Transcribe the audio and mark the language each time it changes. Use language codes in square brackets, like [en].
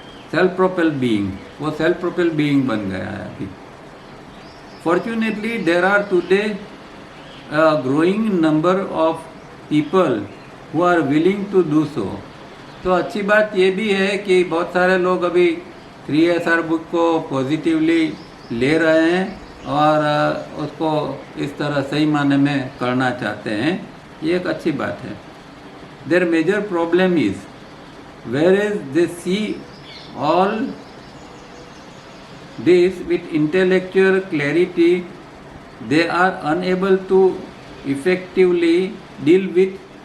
[hi] Self propel being, वो self propel being बन गया है अभी। [en] Fortunately there are today a growing number of people who are willing to do so। [hi] तो अच्छी बात ये भी है कि बहुत सारे लोग अभी 3SR बुक को पॉजिटिवली ले रहे हैं और उसको इस तरह सही माने में करना चाहते हैं। ये एक अच्छी बात है। [en] their major problem is whereas they see all this with intellectual clarity, they are unable to effectively deal with